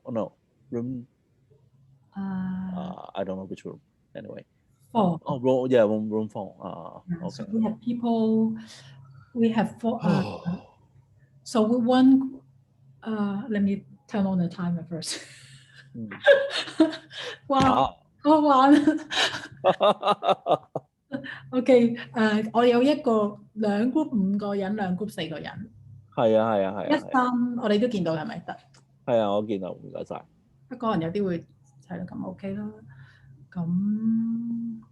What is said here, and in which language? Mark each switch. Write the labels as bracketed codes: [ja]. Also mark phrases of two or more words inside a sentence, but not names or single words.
[en] Oh, no, room. I don't know which room. Anyway. 4. Room 4. Okay. So we have people. We have 4. So we want. Let me turn on the timer first. [yue] Wow. 好玩。OK， 我有一個兩 group 5個人，兩 group 4個人。係啊。一3我哋都見到係咪得？係啊，我見到，唔該晒。不過可能有啲會係咯，咁 OK 啦。咁